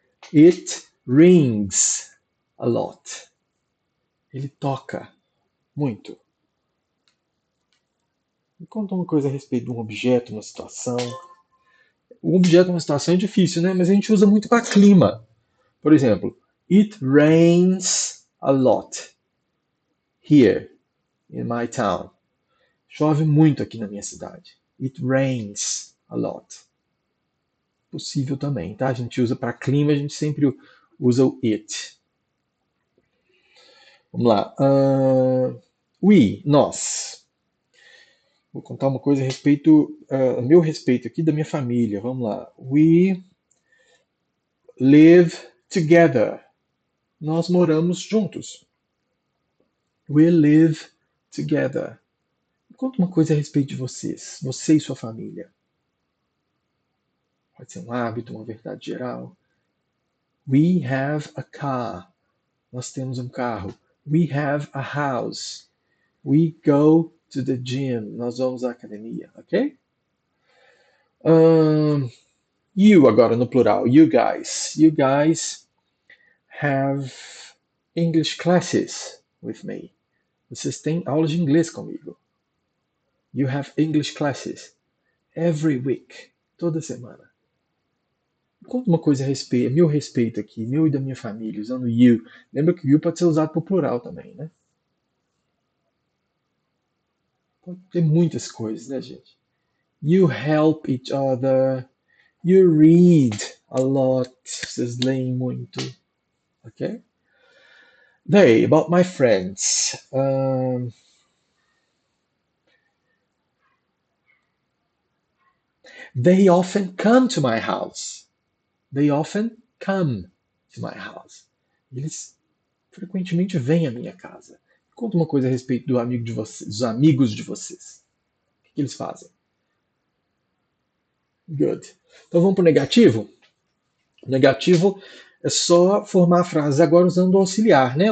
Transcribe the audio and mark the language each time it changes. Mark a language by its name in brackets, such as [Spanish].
[English] It rings a lot. [Portuguese] Ele toca muito. Me conta uma coisa a respeito de um objeto, uma situação. Um objeto, uma situação é difícil, né? Mas a gente usa muito para clima. Por exemplo, [English] it rains a lot here in my town. [Portuguese] Chove muito aqui na minha cidade. [English] It rains a lot. [Portuguese] Possível também, tá? A gente usa para clima, a gente sempre usa o it. Vamos lá. We, nós. Vou contar uma coisa a respeito, a meu respeito aqui da minha família. Vamos lá. [English] We live together. [Portuguese] Nós moramos juntos. [English] We live together. [Portuguese] Conta uma coisa a respeito de vocês, você e sua família. Pode ser um hábito, uma verdade geral. [English] We have a car. [Portuguese] Nós temos um carro. [English] We have a house. We go to the gym. [Portuguese] Nós vamos à academia, ok? You agora no plural. [English] You guys. You guys have English classes with me. [Portuguese] Vocês têm aulas de inglês comigo. [English] You have English classes every week. [Portuguese] Toda semana. Conta uma coisa a respeito, meu respeito aqui, meu e da minha família, usando you. Lembra que you pode ser usado para o plural também, né? Pode ter muitas coisas, né, gente? [English] You help each other. You read a lot. [Portuguese] Vocês leem muito. Ok? [English] They, about my friends. They often come to my house. They often come to my house. [Portuguese] Eles frequentemente vêm à minha casa. Conta uma coisa a respeito do amigo de vocês, dos amigos de vocês. O que eles fazem? [English] Good. [Portuguese] Então vamos para o negativo? O negativo é só formar a frase agora usando o auxiliar, né?